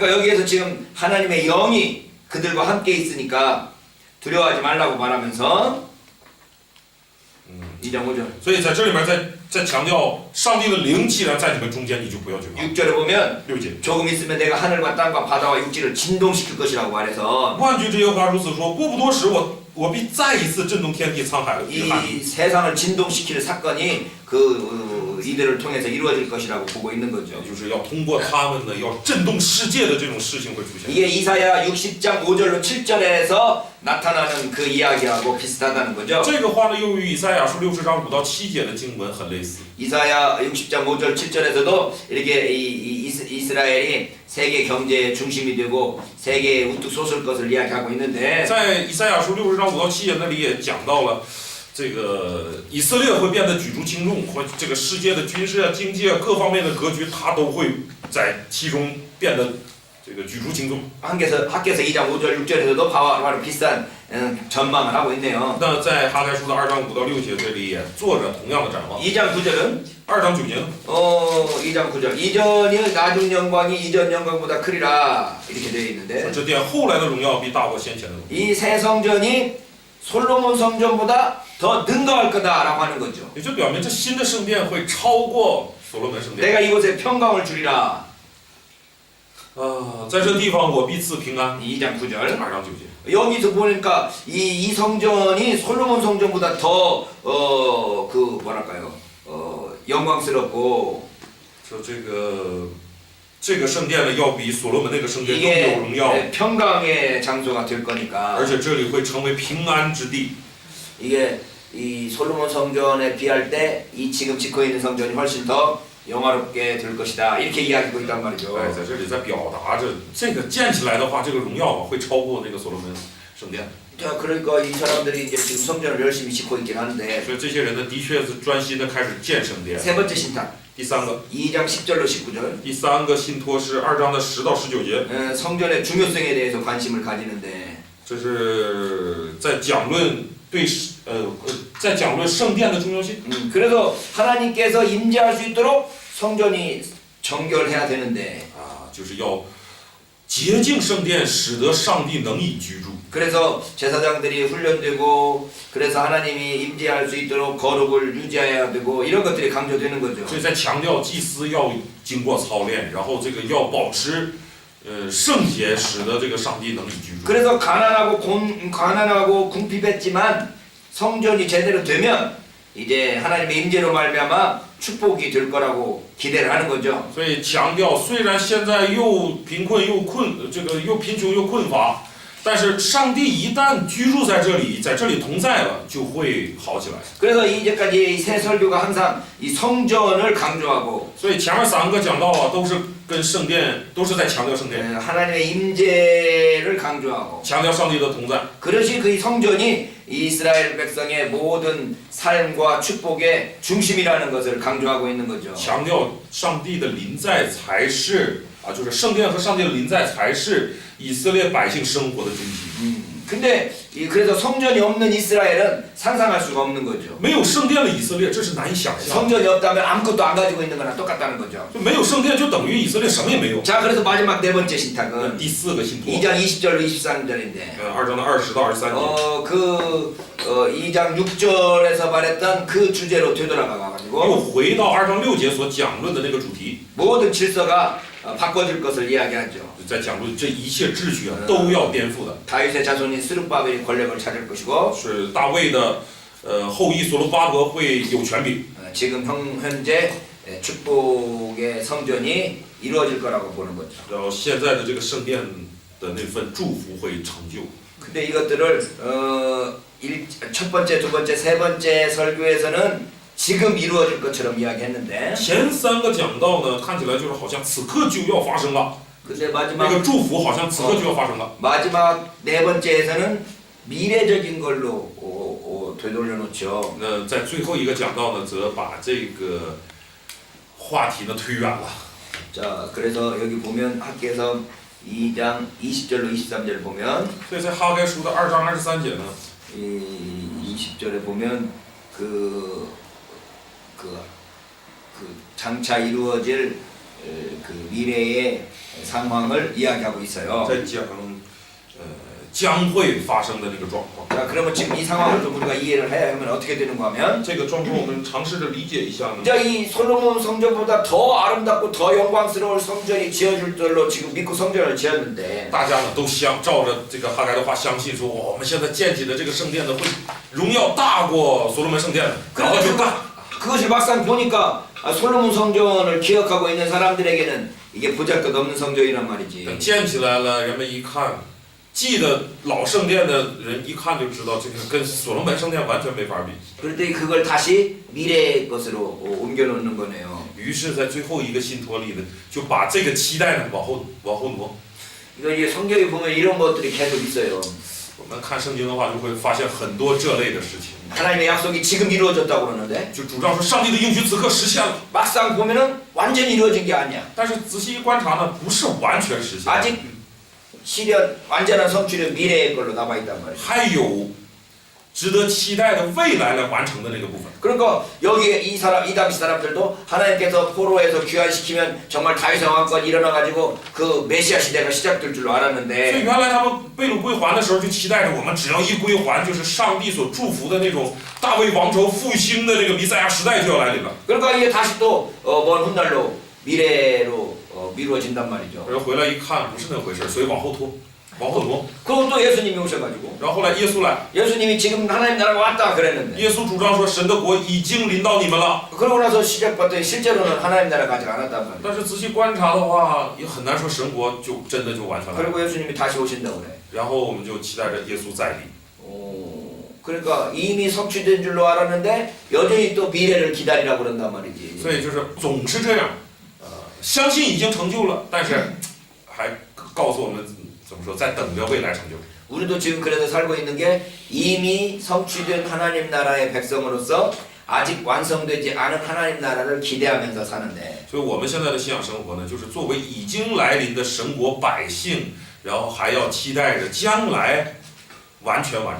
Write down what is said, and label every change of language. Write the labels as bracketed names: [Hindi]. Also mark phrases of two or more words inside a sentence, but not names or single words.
[Korean] 그러니까 여기에서 지금 하나님의 영이 그들과 함께 있으니까 두려워하지 말라고 말하면서 2장 5절. [Chinese] 所以在这里面在强调上帝的灵既然在你们中间，你就不要惧怕。 [Korean] 6절에 보면 [Chinese] 6节， [Korean] 조금 있으면 내가 하늘과 땅과 바다와 육지를 진동시킬 것이라고 말해서 [Chinese] 万军之耶和华如此说：过不多时，我必再一次震动天地沧海与海。 [Korean] 이 세상을 진동시킬 사건이 이들을 통해서 이루어질 것이라고 보고 있는 거죠. [Chinese] 就是要通过他们呢，要震动世界的这种事情会出现。 [Korean] 이게 이사야 60장 5절로 7절에서 나타나는 그 이야기하고 비슷하다는 거죠. [Chinese] 这个话呢，又与以赛亚书60章5到7节的经文很类似。 [Korean] 이사야 60장 5절 7절에서도 이렇게 이스라엘이 세계 경제의 중심이 되고 세계에 우뚝 솟을 것을 이야기하고 있는데 [Chinese] 在以赛亚书60章5到7节那里也讲到了，这个以色列会变得举足轻重，或这个世界的军事啊、经济啊各方面的格局，它都会在其中变得这个举足轻重。 [Korean] 학교에서 2장 5절 6절에서도 바로 비슷한 전망을 하고 있네요. [Chinese] 那在哈该书的2章5到6节这里也做着同样的展望。 [Korean] 2장 9절은 [Chinese] 2 章9节呢， [Korean] 2장 9절 이전이 나중 영광이 이전 영광보다 크리라 이렇게 되어 있는데 [Chinese] 这殿后来的荣耀必大过先前的荣耀。 [Korean] 이 새 성전이 솔로몬 성전보다 더 능가할 거다라고 하는 거죠. [Chinese] 也就表明这新的圣殿会超过所罗门圣殿。 [Korean] 내가 이곳에 평강을 주리라. [Chinese] 在这地方我必赐平安。 [Korean] 2장 9절 [Chinese] 2 章9节。 [Korean] 여기서 보니까 이 성전이 솔로몬 성전보다 더 뭐랄까요 영광스럽고 [Chinese] 说这个圣殿呢，要比所罗门那个圣殿更有荣耀， [Korean] 이게 평강의 장소가 될 거니까 [Chinese] 而且这里会成为平安之地。 [Korean] 이게 이 솔로몬 성전에 비할 때 이 지금 짓고 있는 성전이 훨씬 더 영화롭게 될 것이다 이렇게 이야기하고 있단 말이죠. [Chinese] 哎，在这里在表达着这个建起来的话，这个荣耀会超过那个所罗门圣殿。 [Korean] 자, 그러니까 이 사람들이 이제 지금 성전을 열심히 짓고 있긴 한데 [Chinese] 所以这些人呢，的确是专心的开始建圣殿。 [Korean] 세 번째 신탁 [Chinese] 第三个， [Korean] 2장 10절로 19절 [Chinese] 第三个信托是2章的10到19节， [Korean] 성전의 중요성에 대해서 관심을 가지는데 [Chinese] 这是在讲论在讲论圣殿的重要性。 [Korean] 그래서 하나님께서 임재할 수 있도록 성전이 정결해야 되는데 [Chinese] 就是要洁净圣殿，使得上帝能以居住。 [Korean] 그래서 제사장들이 훈련되고 그래서 하나님이 임재할 수 있도록 거룩을 유지해야 되고 이런 것들이 강조되는 거죠. [Chinese] 所以在强调祭司要经过操练，然后这个要保持圣洁，使得这个上帝能以居住。 [Korean] 그래서 가난하고 궁핍했지만 성전이 제대로 되면 이제 하나님의 임재로 말미암아 축복이 될 거라고 기대를 하는 거죠. [Chinese] 所以强调，虽然现在又贫穷又困乏，但是上帝一旦居住在这里同在了，就会好起来。 [Korean] 그래서 이제까지 새 설교가 항상 이 성전을 강조하고 [Chinese] 所以前面3个讲到啊，都是跟圣殿，都是在强调圣殿， [Korean] 하나님의 임재를 강조하고 [Chinese] 强调上帝的同在。 [Korean] 그것이 그 성전이 이스라엘 백성의 모든 삶과 축복의 중심이라는 것을 강조하고 있는 거죠. [Chinese] 强调上帝的临在才是就是圣殿和上帝的临在才是以色列百姓生活的中心。 [Korean] 근데 그래서 성전이 없는 이스라엘은 상상할 수가 없는 거죠. [Chinese] 没有圣殿的以色列，这是难以想象。 [Korean] 성전이 없다면 아무것도 안 가지고 있는 거나 똑같다는 거죠. [Chinese] 就没有圣殿，就等于以色列什么也没有。 [Korean] 자, 그래서 마지막 네 번째 신탁은 [Chinese] 第4个信托， [Korean] 2장 20절로 23절인데 [Chinese] 2 章的20到23节， [Korean] 2장 6절에서 말했던 그 주제로 되돌아가 [Chinese] 又 [Korean] 가지고 [Chinese] 回到2章6节所讲论的那个主题， [Korean] 모든 질서가 바꿔질 것을 이야기하죠. [Chinese] 在讲论这一切秩序都要颠覆的。 [Korean] 다윗의 자손인 스룹바벨이 권력을 찾을 것이고 [Chinese] 是大卫的后裔所罗巴伯会有权柄。 [Korean] 지금 현재 축복의 성전이 이루어질 거라고 보는 거죠. [Chinese] 然后现在的这个圣殿的那份祝福会成就。 [Korean] 근데 이것들을 첫 번째, 두 번째, 세 번째 설교에서는 지금 이루어질 것처럼 이야기했는데 [Chinese] 前3个讲到呢，看起来就是好像此刻就要发生了， [Korean] 근데 [Chinese] 那 [Korean] 마지막 [Chinese] 个祝福好像此刻就要发生了。 [Korean] 마지막 네 번째에서는 미래적인 걸로 되돌려 놓죠. [Chinese] 那在最后一个讲到呢，则把这个话题呢推远了。 [Korean] 자, 그래서 여기 보면 학계에서 2장 20절로 23절 보면 [Chinese] 所以在哈该书的2章23节呢， [Korean] 이 20절에 보면 그 장차 이루어질 그 미래의 상황을 이야기하고 있어요. [Chinese] 在讲将会发生的那个状况。 [Korean] 자, 그러면 지금 이 상황을 좀 우리가 이해를 해야 하면 어떻게 되는가 하면 [Chinese] 这个状况我们尝试着理解一下呢。 [Korean] 자, 이 솔로몬 성전보다 더 아름답고 더 영광스러운 성전이 지어질 줄로 지금 믿고 성전을 지었는데 [Chinese] 大家呢都照着这个哈该的话，相信说我们现在建起的这个圣殿呢会荣耀大过所罗门圣殿的，然后就干。 [Korean] 그것이 막상 보니까 솔로몬 성전을 기억하고 있는 사람들에게는 이게 보잘것없는 성전이란 말이지. [Chinese] 等建起来了，人们一看， 记得老圣殿的人一看就知道，这个跟所罗门圣殿完全没法比。 [Korean] 그런데 그걸 다시 미래의 것으로 옮겨놓는 거네요. [Chinese] 于是，在最后一个信托里呢，就把这个期待呢往后挪。 [Korean] 이거 이제 성경에 보면 이런 것들이 계속 있어요. [Chinese] 我们看圣经的话，就会发现很多这类的事情。 [Korean] 하나님의 약속이 지금 이루어졌다고 그러는데 [Chinese] 就主张说上帝的应许此刻实现了， [Korean] 막상 보면은 완전히 이루어진 게 아니야. [Chinese] 但是仔细一观察呢，不是完全实现， [Korean] 아직 실현 완전한 성취는 미래의 걸로 남아 있단 말이야. [Chinese] 还有值得期待的未来来完成的那个部分。 [Korean] 그러니까 여기에 이 당시 사람들도 하나님께서 포로에서 귀환시키면 정말 다윗의 왕권이 일어나가지고 그 메시아 시대가 시작될 줄로 [Chinese] 所以 [Korean] 알았는데 [Chinese] 原来他们被掳归还的时候，就期待着我们只要一归还，就是上帝所祝福的那种大卫王朝复兴的这个弥赛亚时代就要来临了。 [Korean] 그러니까 이게 다시 또 먼 훗날로 미래로 미루어진단 말이죠. [Chinese] 然后回来一看，不是那回事，所以往后拖，往后挪。 [Korean] 그리고 또 예수님이 오셔가지고 [Chinese] 然后后来耶稣来， [Korean] 예수님이 지금 하나님 나라가 왔다 그랬는데 [Chinese] 耶稣主张说神的国已经临到你们了。 [Korean] 그러고 나서 시작봤더니 실제로는 하나님 나라가 아직 안 왔단 말이에요. [Chinese] 但是仔细观察的话，也很难说神国就真的就完全来了。 [Korean] 그리고 예수님이 다시 오신다고 그래. [Chinese] 然后我们就期待着耶稣再临。 [Korean] 그러니까 이미 성취된 줄로 알았는데 여전히 또 미래를 기다리라고 그런단 말이지. [Chinese] 所以就是总是这样，相信已经成就了，但是还告诉我们怎么说，在等着未来成就。 [Korean] 우리도 지금 그래도 살고 있는 게 이미 성취된 하나님 나라의 백성으로서 아직 완성되지 않은 하나님 나라를 기대하면서 사는데 [Chinese] 所以我们现在的信仰生活呢，就是作为已经来临的神国百姓，然后还要期待着将来完全完成。